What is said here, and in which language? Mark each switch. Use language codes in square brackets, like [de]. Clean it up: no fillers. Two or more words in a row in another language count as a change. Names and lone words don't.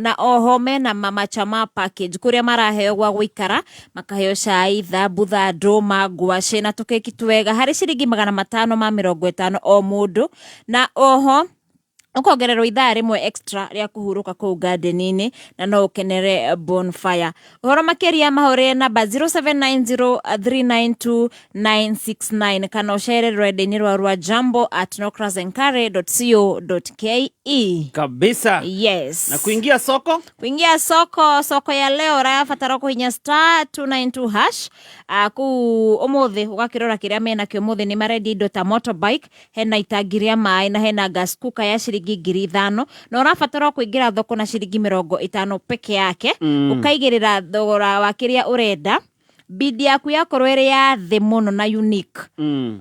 [ki] Na oho mena mamachama package kũrĩa maraheo gwa gũikara, makaheo cai, thambutha, ndũma, ngwacĩ na tũkeki twega harĩ ciringi 550 o mũndũ. Na oho ũkongererwo ithaa rĩmwe extra rĩa kũhurũka kũu garden-inĩ na no ũkenere bonfire. Ũhoro makĩria mahũrĩre namba 0790392969 kana ũcere rwenda-inĩ rwa jambo@nokrazenkare.co.ke. Kabisa. Yes. [sw] Na kuingia soko? Kuingia soko ya leo [ki] rabatara kũhinya [sw] *292#. [ki] Kuu ũmũthĩ ũgakĩrora kĩrĩa mena kĩo ũmũthĩ nĩ marendia indo ta motorbike, hena itangi rĩa maĩ na hena [en] gas cooker [ki] ya ciringi 5,000 na ũrabatara kũingĩra thoko na ciringi 50 [sw] peke yake. [ki] Ũkaigĩrĩra thogora wa kĩrĩa ũrenda, bidi yaku yakorwo ĩrĩ ya thĩ mũno na unique.